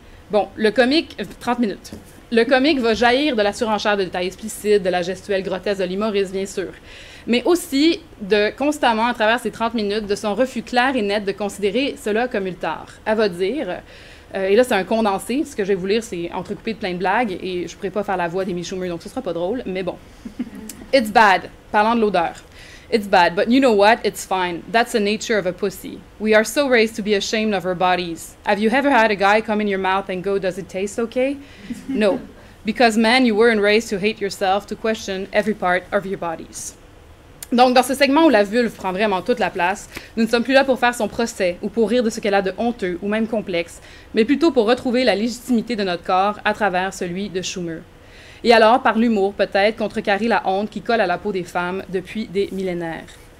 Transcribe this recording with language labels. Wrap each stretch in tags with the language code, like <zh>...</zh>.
<fr>Bon, 30 minutes. Le comique va jaillir de la surenchère de détails explicites, de la gestuelle grotesque de l'humoriste, bien sûr, mais aussi constamment, à travers ces 30 minutes, de son refus clair et net de considérer cela comme ultère. Elle va dire... et là, c'est un condensé. Ce que je vais vous lire, c'est entrecoupé de plein de blagues. Et je ne pourrais pas faire la voix d'Amy Schumer, donc ce ne sera pas drôle. Mais bon.</fr> <en>It's bad.</en> <fr>Parlant de l'odeur.</fr> <en>It's bad, but you know what? It's fine. That's the nature of a pussy. We are so raised to be ashamed of our bodies. Have you ever had a guy come in your mouth and go, does it taste okay? No. Because, man, you weren't raised to hate yourself, to question every part of your bodies.</en> <fr>Donc, dans ce segment où la vulve prend vraiment toute la place, nous ne sommes plus là pour faire son procès ou pour rire de ce qu'elle a de honteux ou même complexe, mais plutôt pour retrouver la légitimité de notre corps à travers celui de Schumer. Et alors, par l'humour, peut-être, contrecarrer la honte qui colle à la peau des femmes depuis des millénaires.</fr>